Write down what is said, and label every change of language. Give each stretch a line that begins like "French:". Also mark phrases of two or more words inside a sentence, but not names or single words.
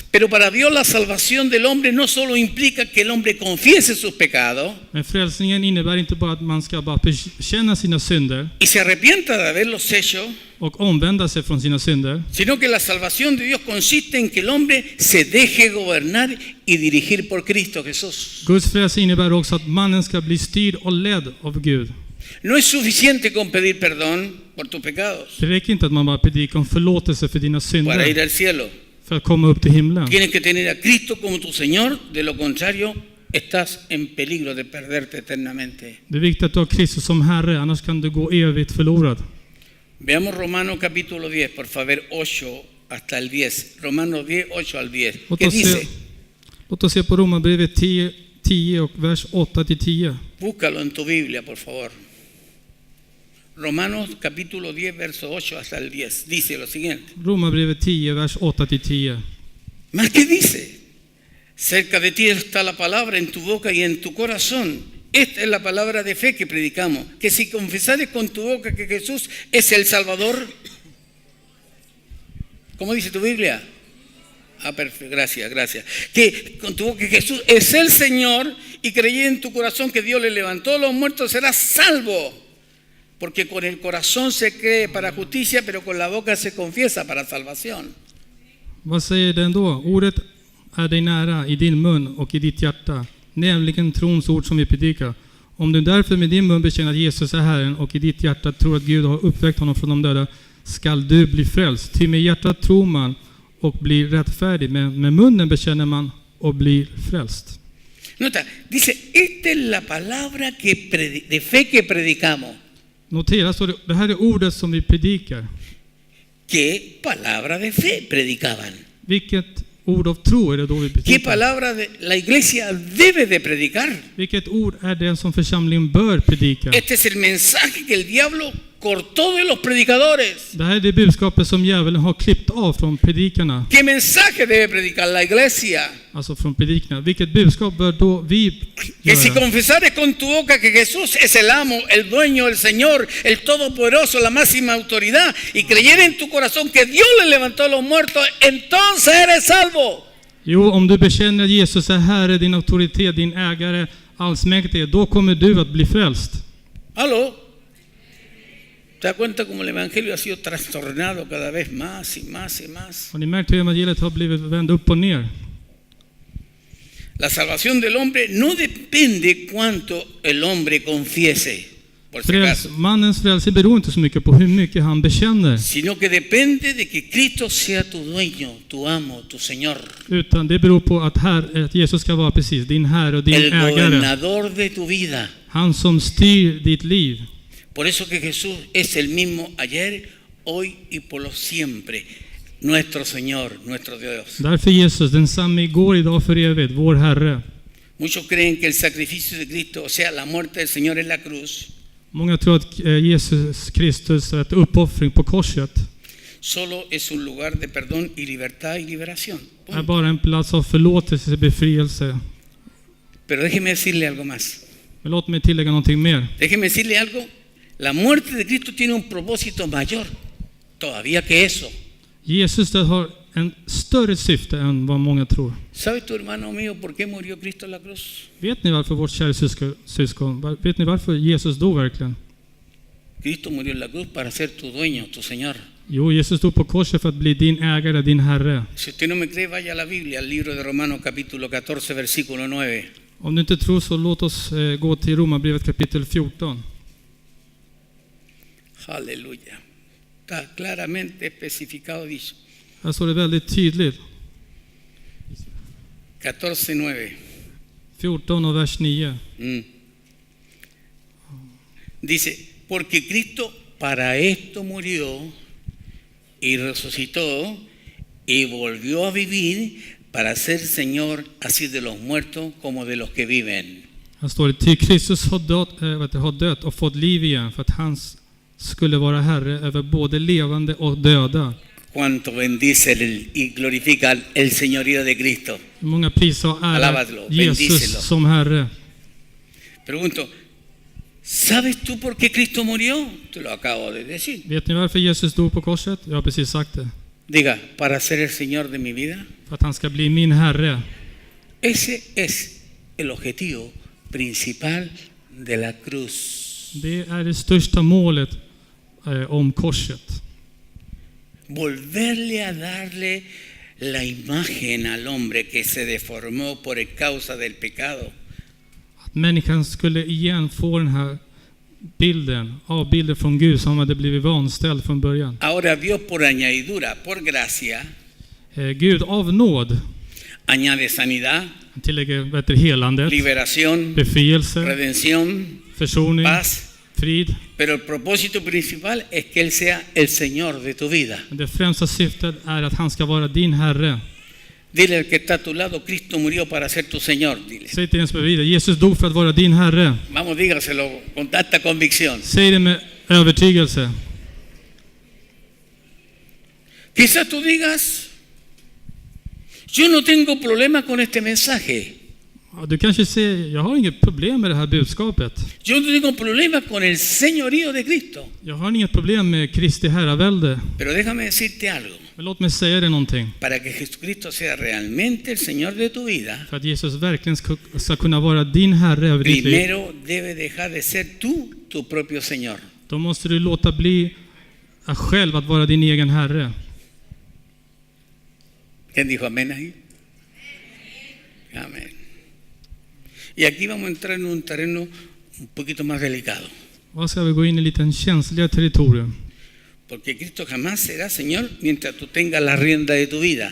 Spanish: Pero para Dios la salvación del hombre no solo implica que el hombre confiese sus pecados
Swedish: Men frälsningen innebär inte bara att man ska bara bekänna sina synder
Spanish: y se arrepienta de haberlos hecho,
Swedish: och omvända sig från sina synder,
Spanish: sino que la salvación de Dios consiste en que el hombre se deje gobernar y dirigir por Cristo Jesús.
Swedish: Guds frälsning innebär också att mannen ska bli styrd och ledd av Gud.
Spanish: No es suficiente con pedir perdón por tus pecados
Swedish: Det räcker inte att man bara predikar om förlåtelse för dina
Spanish: para
Swedish: synder
Spanish: ir al cielo.
Swedish: för att komma upp till himlen.
Spanish: Tienes que tener a Cristo como tu Señor, de lo contrario estás en peligro de perderte eternamente.
Swedish: Det är viktigt att du har Kristus som Herre, annars kan du gå evigt förlorad.
Spanish: Veamos Romanos capítulo 10, por favor, 8 hasta el 10. Romanos 10, 8 al 10. ¿Qué dice?
Swedish: Låt oss se på Romarbrevet 10 och vers 8-10.
Spanish: Búscalo en tu Biblia, por favor. Romanos capítulo 10, verso 8 hasta el 10. Dice lo siguiente.
Swedish: Romarbrevet 10, vers 8-10.
Spanish: ¿Más qué dice? Cerca de ti está la palabra en tu boca y en tu corazón. Esta es la palabra de fe que predicamos. Que si confesares con tu boca que Jesús es el Salvador. ¿Cómo dice tu Biblia? Ah, perfecto, gracias. Que con tu boca que Jesús es el Señor y creí en tu corazón que Dios le levantó a los muertos, serás salvo. Porque con el corazón se cree para justicia, pero con la boca se confiesa para salvación.
Swedish: Vad säger den då? Ordet är dig nära i din mun och i ditt hjärta, nämligen trons ord som vi predikar. Om du därför med din mun bekänner att Jesus är Herren och i ditt hjärta tror att Gud har uppväckt honom från de döda, skall du bli frälst. Ty med hjärtat tror man och blir rättfärdig, men med munnen bekänner man och blir frälst.
Spanish: Nota, dice, esta es la palabra de fe que predicamos.
Swedish: Notera, så det här är ordet som vi predikar.
Spanish: ¿Qué palabra de fe predicaban?
Swedish: Vilket ord av tro är det då vi
Spanish: ¿Qué
Swedish: predikar?
Spanish: palabra la iglesia debe de predicar?
Swedish: Vilket ord är det som församlingen bör predika?
Spanish: Este es el mensaje que el diablo cortó de los predicadores.
Swedish: Det här är det budskapet som djävulen har klippt av från predikarna.
Spanish: ¿Qué mensaje debe predicar la iglesia?
Swedish: Alltså från predikarna. Vilket budskap bör då vi
Spanish: Que si
Swedish: göra?
Spanish: confesares con tu boca que Jesús es el amo, el dueño, el Señor, el todopoderoso, la máxima autoridad, y creyere en tu corazón que Dios le levantó a los muertos, entonces eres salvo.
Swedish: Jo, om du bekänner att Jesus är Herre, din auktoritet, din ägare, allsmäktige, då kommer du att bli frälst.
Spanish: ¿Aló? ¿Te das cuenta cómo el evangelio ha sido trastornado cada vez más y más y más?
Swedish: Har ni märkt hur evangeliet har blivit vänd upp och ner?
Spanish: La salvación del hombre no depende cuánto el hombre confiese, por si acaso,
Swedish: Mannens frälse beror inte så mycket på hur mycket han bekänner,
Spanish: sino que depende de que Cristo sea tu dueño, tu amo, tu Señor,
Swedish: utan det beror på att Jesus ska vara precis din Herre och din
Spanish: el
Swedish: ägare.
Spanish: gobernador de tu vida.
Swedish: Han som styr ditt liv.
Spanish: Por eso que Jesús es el mismo ayer, hoy y por los siempre. Nuestro Señor, nuestro Dios.
Swedish: Därför Jesus, densamme igår, idag för evigt, vår Herre.
Spanish: Muchos creen que el sacrificio de Cristo, o sea, la muerte del Señor en la cruz,
Swedish: Många tror att Jesus Kristus är ett uppoffring på korset.
Spanish: solo es un lugar de perdón y libertad y liberación.
Swedish: Är bara en plats av förlåtelse och befrielse.
Spanish: Pero déjeme decirle algo más.
Swedish: Men låt mig tillägga någonting mer.
Spanish: Déjeme decirle algo. La muerte de Cristo tiene un propósito mayor todavía que eso.
Swedish: Jesus död har en större syfte än vad många tror.
Spanish: ¿Sabes tu hermano mío por qué murió Cristo en la cruz?
Swedish: Vet ni varför vårt kära syskon, vet ni varför Jesus dog verkligen?
Spanish: Cristo murió en la cruz para ser tu dueño, tu Señor.
Swedish: Jo, Jesus dog på korset för att bli din ägare, din Herre.
Spanish: Si usted no me cree, vaya a la Biblia, al libro de Romanos capítulo 14, versículo 9.
Swedish: Om du inte tror så låt oss gå till Romarbrevet kapitel 14.
Spanish: Aleluya. Está claramente especificado dicho.
Swedish: Här står det väldigt tydligt. 14:9. 14 och vers 9.
Spanish: Dice, porque Cristo para esto murió y resucitó y volvió a vivir para ser Señor así de los muertos como de los que viven.
Swedish: Här står det, ty Kristus har dött och fått liv igen för att han skulle vara Herre över både levande och döda.
Spanish: Cuánto bendice y glorifica el señorío de Cristo.
Swedish: Många prisar och ära
Spanish: Alábalo,
Swedish: Jesus
Spanish: bendícelo.
Swedish: som Herre.
Spanish: Pregunto, ¿Sabes tú por qué Cristo murió? Te lo acabo de decir.
Swedish: Vet ni varför Jesus dog på korset? Jag har precis sagt det.
Spanish: Diga, para ser el Señor de mi vida.
Swedish: För att han ska bli min Herre.
Spanish: Ese es el objetivo principal de la cruz.
Swedish: Det är det största målet om korset.
Spanish: Volverle a darle la imagen al hombre que se deformó por causa del pecado.
Swedish: Att människan skulle igen få den här avbilden från Gud som hade blivit vanställd från början.
Spanish: Ahora Dios por añadidura, por gracia,
Swedish: Gud av nåd
Spanish: añade sanidad,
Swedish: han tillägger helandet,
Spanish: liberación,
Swedish: befrielse,
Spanish: redención,
Swedish: försoning,
Spanish: paz.
Swedish: frid.
Spanish: Pero el propósito principal es que Él sea el Señor de tu vida.
Swedish: Men det främsta syftet är att han ska vara din Herre.
Spanish: Dile al que está a tu lado, Cristo murió para ser tu Señor. Dile.
Swedish: Säg till den som är bredvid dig, Jesus dog för att vara din Herre.
Spanish: Vamos, dígaselo con tanta convicción.
Swedish: Säg det med övertygelse.
Spanish: Quizás tú digas, yo no tengo problema con este mensaje.
Swedish: Ja, du kanske säger, jag har inget problem med det här budskapet.
Spanish: Yo no tengo problema con el señorío de Cristo.
Swedish: Jag har inget problem med Kristi herravälde.
Spanish: Pero déjame decirte algo.
Swedish: Men låt mig säga dig någonting.
Spanish: Para que Jesucristo sea realmente el Señor de tu vida,
Swedish: För att Jesus verkligen ska kunna vara din Herre över ditt liv.
Spanish: primero debe dejar de ser tú tu propio Señor.
Swedish: Då måste du låta bli själv att vara din egen Herre.
Spanish: ¿Quién dijo amén ahí? Amén. Y aquí vamos a entrar en un terreno un poquito más delicado.
Swedish: Vad ska vi gå in i lite känsliga territorium?
Spanish: Porque Cristo jamás será Señor mientras tú tengas la rienda de tu vida.